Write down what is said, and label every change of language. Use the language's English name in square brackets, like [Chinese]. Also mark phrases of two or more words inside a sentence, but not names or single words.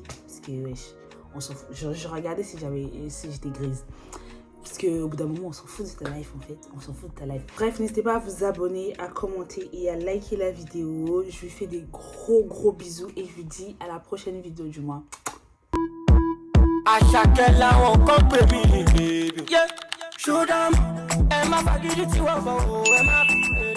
[French] Parce que, wesh, on s'en fout. Je regardais si j'étais grise. Parce qu'au bout d'un moment, on s'en fout de ta life, en fait. On s'en fout de ta life. Bref, n'hésitez pas à vous abonner, à commenter et à liker la vidéo. Je vous fais des gros bisous et je vous dis à la prochaine vidéo du mois. [Yoruba] Àṣàkẹ́ làwọn kan pè mí, [English] baby. Show them, [Yoruba] ẹ má fagídí tí wọ́n bọ̀, ẹ má